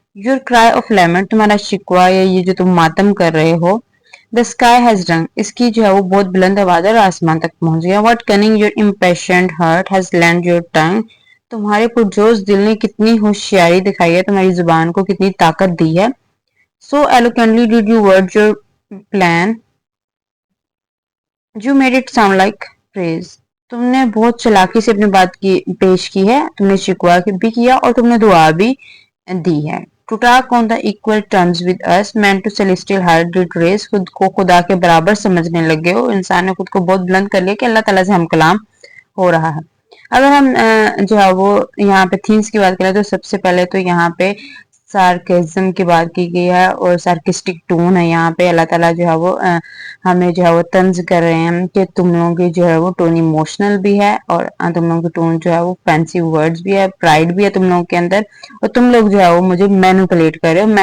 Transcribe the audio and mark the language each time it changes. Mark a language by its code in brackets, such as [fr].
[en] your cry of lament, [hi] तुम्हारा शिकवा या ये जो तुम मातम कर रहे हो। [en] the sky has rung, [hi] इसकी जो है वो बहुत बुलंद आवाज है, आसमान तक पहुंच गया। [en] what cunning your impatient heart has lent your tongue, [hi] तुम्हारे पुरजोश दिल ने कितनी होशियारी दिखाई है, तुम्हारी जुबान को कितनी ताकत दी है। [en] So eloquently did you word your plan, you made it sound like praise. [hi] तुमने बहुत चालाकी से अपनी बात की पेश की है, तुमने शिकवा भी किया और तुमने दुआ भी दी है। [en] To talk on the equal terms with us meant to celestial heart did raise, [hi] खुद को खुदा के बराबर समझने लगे हो। इंसान ने खुद को बहुत बुलंद कर लिया कि अल्लाह ताला से हम कलाम हो रहा है। अगर हम जो है वो यहाँ पे थीम्स की बात करें तो सबसे पहले तो यहाँ पे सार्केज्म की बात की गई है और सार्किस्टिक टोन है। यहाँ पे अल्लाह ताला जो है वो हमें जो है वो तंज कर रहे हैं कि तुम लोगों की जो है वो टोन इमोशनल भी है और तुम लोगों की टोन जो है वो फैंसी वर्ड्स भी है, प्राइड भी है तुम लोगों के अंदर, और तुम लोग जो है वो मुझे मैनिपुलेट कर रहे हो।